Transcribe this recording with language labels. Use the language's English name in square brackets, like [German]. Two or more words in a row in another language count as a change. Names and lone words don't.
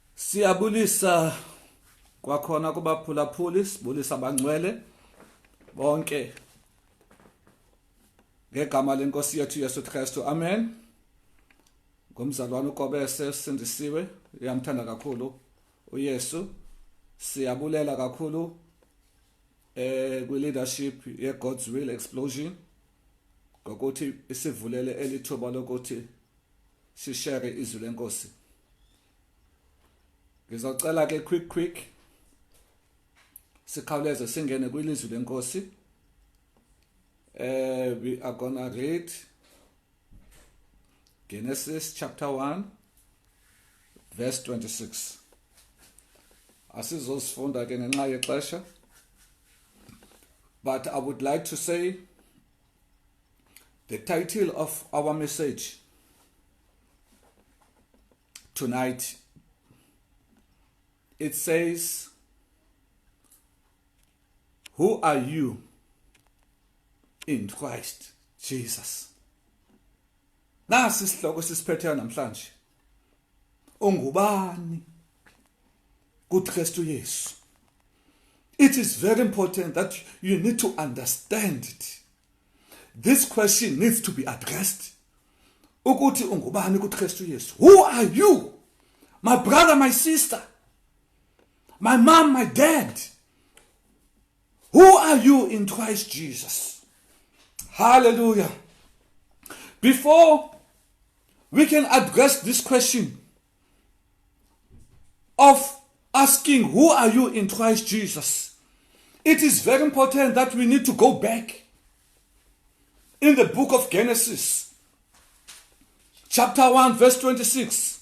[Xhosa] Siyabulisa kwakhona kubaphulaphuli, sibulisa abangcwele bonke ngegama lenkosi yethu Yesu Kristu. Amen. Ngomzalwane uKobese sindisiwe, uyamthanda kakhulu uYesu. Siyabulela kakhulu kwi-leadership ye-God's Will Explosion ngokuthi isivulele elithuba lokuthi sishare izwi lenkosi. Ngizocela ke quick sikhawuleze singene kwilizwi lenkosi. [English] We are gonna read Genesis chapter 1 verse 26. [Xhosa] Asizosifunda ke ngenxa yexesha, [English] but I would like to say the title of our message tonight, it says, who are you in Christ Jesus? [Xhosa] Nasi isihloko sisiphetheyo namhlanje. Ungubani kuKristu Yesu? [English] It is very important that you need to understand it. This question needs to be addressed. [Xhosa] Ukuthi ungubani kuKristu Yesu? [English] Who are you? My brother, my sister, my mom, my dad. Who are you in Christ Jesus? Hallelujah. Before we can address this question of asking who are you in Christ Jesus, it is very important that we need to go back in the book of Genesis, chapter 1, verse 26.